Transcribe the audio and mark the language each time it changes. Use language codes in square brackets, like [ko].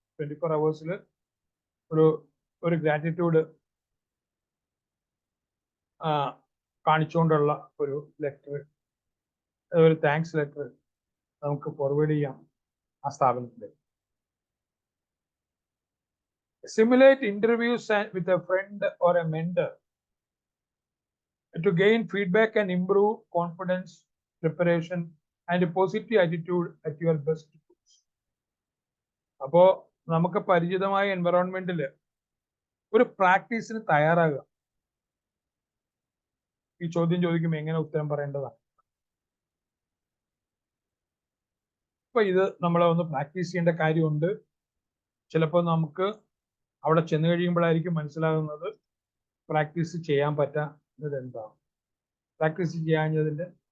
[ml] 24 hours ഒരു gratitude കാണിച്ചുകൊണ്ടുള്ള ഒരു letter, ഒരു താങ്ക്സ് ലെറ്റർ നമുക്ക് ഫോർവേഡ് ചെയ്യാം ആ സ്ഥാപനത്തിലേക്ക്. [en] Simulate interviews with a friend or a mentor to gain feedback and improve confidence, preparation and a positive attitude at your best. [ml] അപ്പോ നമുക്ക് പരിചിതമായ എൻവറോൺമെന്റിൽ ഒരു പ്രാക്ടീസിന് തയ്യാറാകുക. ഈ ചോദ്യം ചോദിക്കുമ്പോൾ എങ്ങനെ ഉത്തരം പറയേണ്ടതാണ്. അപ്പൊ ഇത് നമ്മൾ ഒന്ന് പ്രാക്ടീസ് ചെയ്യേണ്ട കാര്യമുണ്ട്. ചിലപ്പോൾ നമുക്ക് അവിടെ ചെന്ന് കഴിയുമ്പോഴായിരിക്കും മനസ്സിലാകുന്നത് പ്രാക്ടീസ് ചെയ്യാൻ പറ്റാത്തത് എന്താണ്, പ്രാക്ടീസ് ചെയ്യാഞ്ഞതിന്റെ.